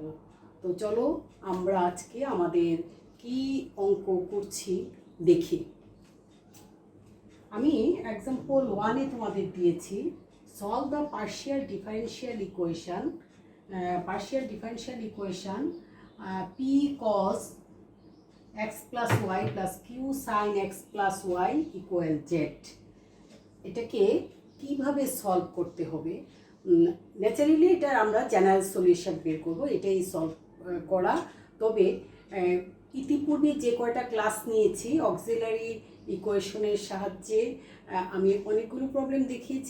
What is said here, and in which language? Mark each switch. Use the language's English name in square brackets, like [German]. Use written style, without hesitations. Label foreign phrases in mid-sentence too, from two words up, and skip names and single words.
[Bangla] তো চলো আমরা আজকে আমাদের কি অঙ্ক করছি দেখি। আমি এক্সাম্পল 1-এ তোমাদের দিয়েছি [English] solve the partial differential equation p cos x plus y [Bangla] plus q sin x plus y equal z। এটাকে কিভাবে সলভ করতে হবে, ন্যাচারালি এটা আমরা জেনারেল সলিউশন বের করব, এটাই সলভ করা। তবে ইতিপূর্বে যে কয়টা ক্লাস নিয়েছি অক্সিলারি ইকুয়েশনের সাহায্যে আমি অনেকগুলো প্রবলেম দেখিয়েছি।